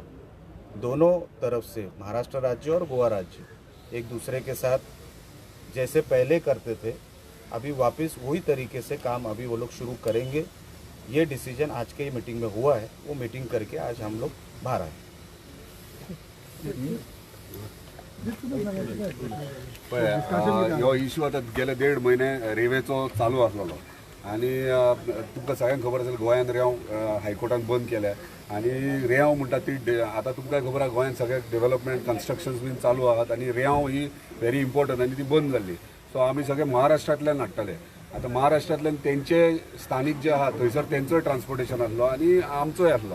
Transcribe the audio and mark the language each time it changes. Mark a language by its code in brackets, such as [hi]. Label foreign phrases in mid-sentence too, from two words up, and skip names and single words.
[hi] दोनों तरफ से महाराष्ट्र राज्य और गोवा राज्य एक दूसरे के साथ जैसे पहले करते थे अभी वापस वही तरीके से काम अभी वो लोग शुरू करेंगे. ये डिसीजन आज के मीटिंग में हुआ है. वो मीटिंग करके आज हम लोग बाहर आए. [kok] हो इश्यू आता गेले 1.5 महिने रेवेचो चालू आसलो आणि तुमकां सगळ्यांक खबर असेल गोंयांत रेंव हायकोर्टान बंद केल्या आणि रेंव म्हणटा ती आता तुमकां खबर आहा गोंयांत सगळे [en] development constructions [kok] बीन चालू आहात आणि रेंव ही [en] very important [kok] आणि ती बंद जाल्ली. सो आमी सगळे महाराष्ट्रांतल्यान हाडटाले. आता महाराष्ट्रांतल्यान तेंचे स्थानिक जे आहात थंयसर तेंचोय ट्रान्सपोर्टेशन आसलो आणि आमचोय आसलो.